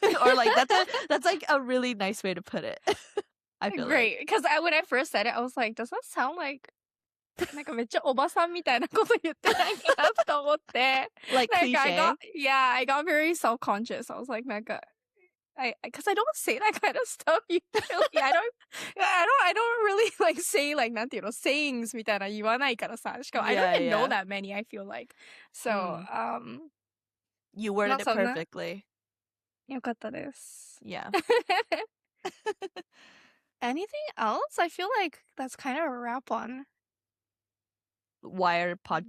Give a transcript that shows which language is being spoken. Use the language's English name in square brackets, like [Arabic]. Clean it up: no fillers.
[English] Or like that's like a really nice way to put it. I feel Great, because when I first said it, I was like, does that sound like [Japanese] なんかめっちゃおばさんみたいなこと言ってないかなと思って [English] like なんか cliche. I got very self-conscious. I was like, なんか because I don't say that kind of stuff usually. I don't really like say like [Japanese] なんていうの [English] sayings [Japanese] みたいな言わないからさ。しかも [English] I don't even know that many, I feel like. So, you worded it [Japanese] そんな [English] perfectly. [Japanese] よかったです。 [English] Yeah. Anything else? I feel like that's kind of a wrap on Why our podcast